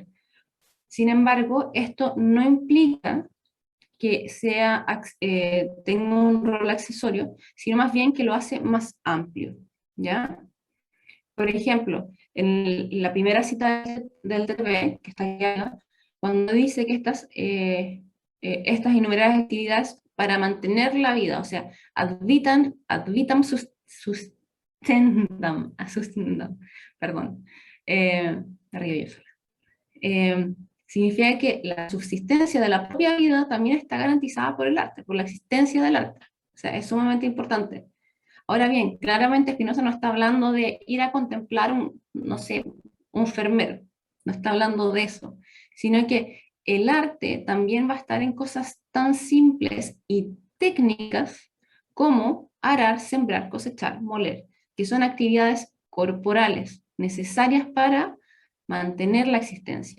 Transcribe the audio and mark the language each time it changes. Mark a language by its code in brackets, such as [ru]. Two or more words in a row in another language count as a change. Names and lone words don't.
[es] Sin embargo, esto no implica que tenga un rol accesorio, sino más bien que lo hace más amplio, ¿ya? Por ejemplo, en la primera cita del TTP, que está aquí, cuando dice que estas innumerables actividades para mantener la vida, o sea, [la] ad vitam sustendam, [es] perdón, me río yo sola. Significa que la subsistencia de la propia vida también está garantizada por el arte, por la existencia del arte. O sea, es sumamente importante. Ahora bien, claramente Spinoza no está hablando de ir a contemplar no sé, un Vermeer, no está hablando de eso, sino que el arte también va a estar en cosas tan simples y técnicas como arar, sembrar, cosechar, moler, que son actividades corporales necesarias para mantener la existencia.